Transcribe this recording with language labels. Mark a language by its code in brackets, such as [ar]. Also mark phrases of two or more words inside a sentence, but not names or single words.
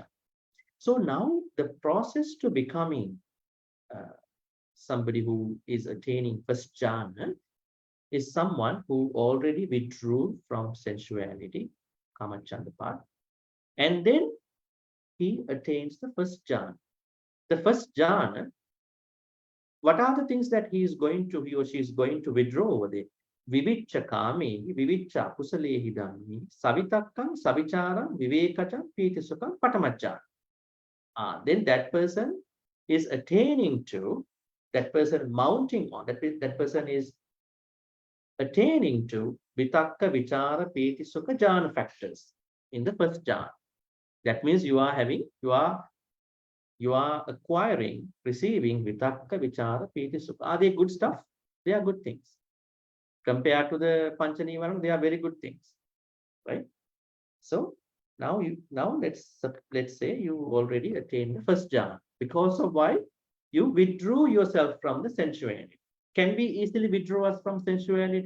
[en] So now the process to becoming somebody who is attaining first jhana is someone who already withdrew from sensuality, kamachanda part, and then he attains the first jhana. The first jhana, what are the things that he or she is going to withdraw over there? [pi] Viviccha kame, viviccha kusalehi dhammi, savitakkam, savicharam, vivekacham, pitisukam, patamajjana. [en] Then that person is attaining to, that person mounting on, that person is attaining to [pi] vitakka, vichara, pitisukha, jhana [en] factors in the first jhana. That means you are acquiring, receiving [pi] vitakka, vichara, piti, sukha. [en] Are they good stuff? They are good things. Compared to the [pi] pancha nivarana, [en] they are very good things, right? So now let's say you already attained the first jhana. Because of why? You withdrew yourself from the sensuality. Can we easily withdraw us from sensuality?